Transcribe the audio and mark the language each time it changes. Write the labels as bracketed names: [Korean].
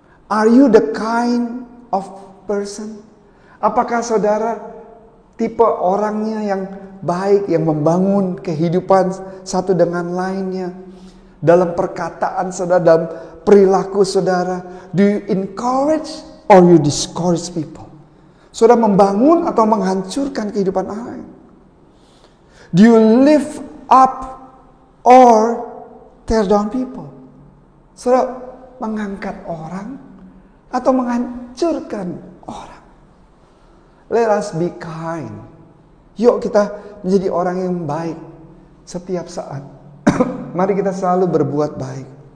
[English] Are you the kind of person? [Indonesian] Apakah saudara tipe orangnya yang baik, yang membangun kehidupan satu dengan lainnya? Dalam perkataan saudara, dalam perilaku saudara, [English] do you encourage or you discourage people? [Indonesian] Saudara membangun atau menghancurkan kehidupan orang lain? [English] Do you lift up or tear down people? [Indonesian] Saudara mengangkat orang atau menghancurkan orang? [English] Let us be kind. [Indonesian] Yuk kita menjadi orang yang baik setiap saat. Mari kita selalu berbuat baik.